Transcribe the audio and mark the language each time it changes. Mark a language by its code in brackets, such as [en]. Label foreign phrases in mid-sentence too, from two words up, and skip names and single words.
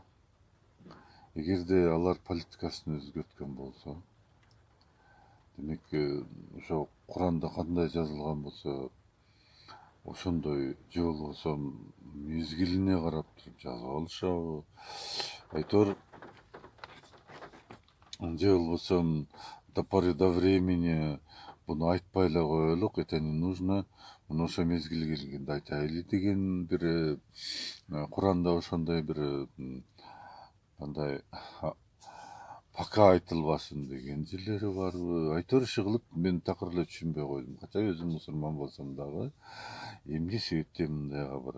[ky] Эгерде алар политикасын өзгөрткөн болсо, демек ошо Куранда кандай жазылган болсо ошондой, же болбосо мезгилине карап туруп жазып алышабы, айтор же болбосо [ru] до поры до времени [ky] буну айтпай эле коелук, [ru] это не нужно, [ky] муну ошо мезгили келгенде айтайлы деген бир Куранда ошондой бир андай пака айтылбасын деген жерлери барбы, айтор иши кылып мен такыр эле түшүнбөй койдум. Кача өзүм мусулман болсом дагы эмне себептен мындайга барат.